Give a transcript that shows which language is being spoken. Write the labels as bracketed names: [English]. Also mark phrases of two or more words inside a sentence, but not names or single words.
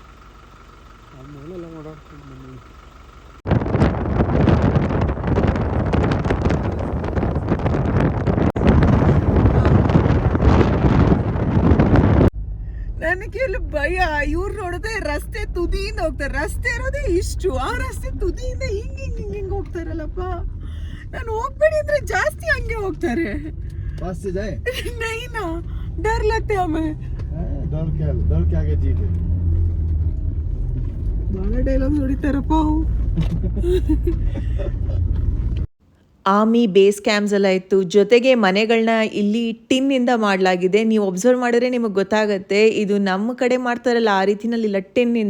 [Kannada] ನನಗೆ ಇಲ್ಲಿ ಭಯ. ಇವ್ರು ನೋಡಿದ್ರೆ ರಸ್ತೆ ತುದಿಯಿಂದ ಹೋಗ್ತಾರೆ. ರಸ್ತೆ ಇರೋದೇ ಇಷ್ಟು, ಆ ರಸ್ತೆ ತುದಿಯಿಂದ ಹಿಂಗೆ ಹೋಗ್ತಾರಲ್ಲಪ್ಪ. ನಾನು ಹೋಗ್ಬೇಡಿ ಅಂದ್ರೆ ಜಾಸ್ತಿ ಹಂಗೆ ಹೋಗ್ತಾರೆ. [Hindi] नैना डर लगते हमें. डर के आगे जीत है. [Kannada] ಬಹಳ ಡೈಲಾಗ್ಸ್ ಹೊಡಿತಾರಪ್ಪ. [English] army base camps [Kannada] ಎಲ್ಲ ಇತ್ತು. ಜೊತೆಗೆ ಮನೆಗಳನ್ನ ಇಲ್ಲಿ ಟಿನ್ನಿಂದ ಮಾಡಲಾಗಿದೆ. ನೀವು ಒಬ್ಸರ್ವ್ ಮಾಡಿದ್ರೆ ನಿಮಗೆ ಗೊತ್ತಾಗುತ್ತೆ, ಇದು ನಮ್ಮ ಕಡೆ ಮಾಡ್ತಾರಲ್ಲ ಆ ರೀತಿನಲ್ಲಿಲ್ಲ, ಟಿನ್ನಿಂದ.